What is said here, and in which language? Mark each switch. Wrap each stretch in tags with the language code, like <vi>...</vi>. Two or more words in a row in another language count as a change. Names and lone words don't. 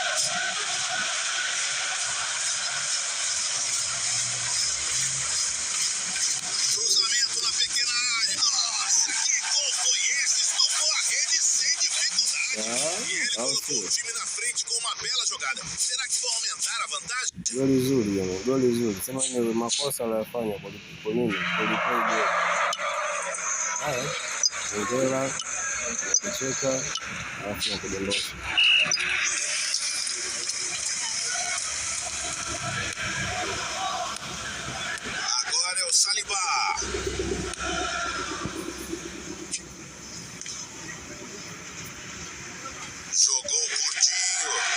<pt>Cruzamento na pequena área. Nossa, que gol foi esse? Estocou a rede sem dificuldade. E ele colocou o time na frente com uma bela jogada. Será que vão aumentar a vantagem?</pt> <sw>Goli zuri. Sema ni makosa aliyofanya kwa nini? Ongera, kucheka, alafu na kudondosha.</sw> <pt>Agora é o Saliba. Jogou curtinho.</pt>